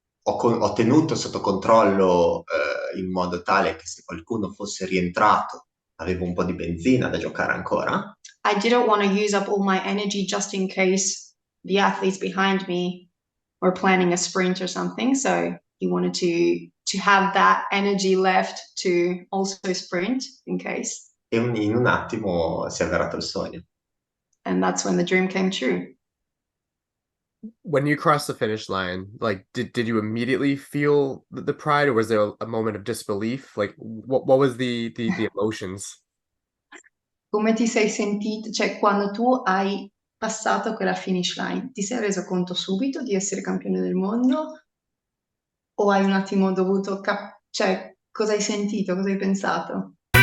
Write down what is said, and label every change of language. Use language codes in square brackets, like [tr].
[it] Ho tenuto sotto controllo in modo tale che se qualcuno fosse rientrato avevo un po' di benzina da giocare ancora. [en] I didn't want to use up all my energy just in case the athletes behind me were planning a sprint or something. So he wanted to have that energy left to also sprint in case. [it] E in un attimo si è avverato il sogno. [en] And that's when the dream came true. When you crossed the finish line, like did you immediately feel the pride, or was there a moment of disbelief? Like what was the emotions? [it] Come ti sei sentito? Cioè, quando tu hai passato quella finish line, ti sei reso conto subito di essere campione del mondo? O hai un attimo dovuto cioè, cosa hai sentito? Cosa hai pensato?